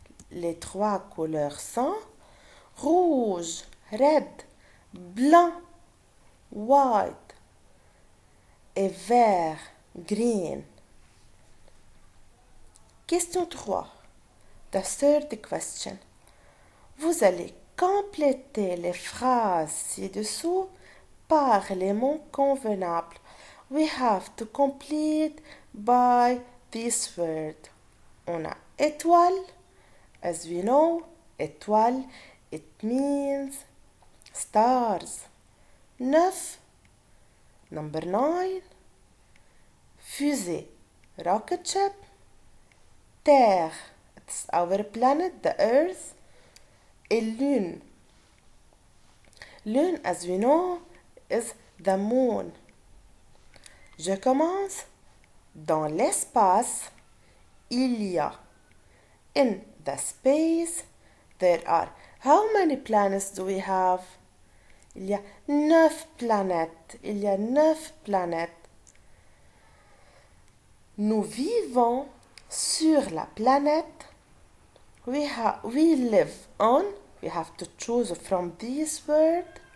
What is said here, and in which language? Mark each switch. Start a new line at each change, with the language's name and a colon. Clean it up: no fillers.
French: Les 3 couleurs sont rouge,
English: red,
French: blanc,
English: white
French: et vert,
English: green.
French: Question 3.
English: The third question.
French: Vous allez compléter les phrases ci-dessous par les mots convenables.
English: We have to complete by this word.
French: On a étoile.
English: As we know, étoile, it means stars. 9. Number 9. Fusée, rocket ship. Terre, it's our planet, the Earth.
French: Et Lune.
English: Lune, as we know, is the moon.
French: Je commence. Dans l'espace, il y a.
English: In the space, there are. How many planets do we have?
French: Il y a 9 planètes. Il y a 9 planètes. Nous vivons sur la planète.
English: We live on. We have to choose from this word.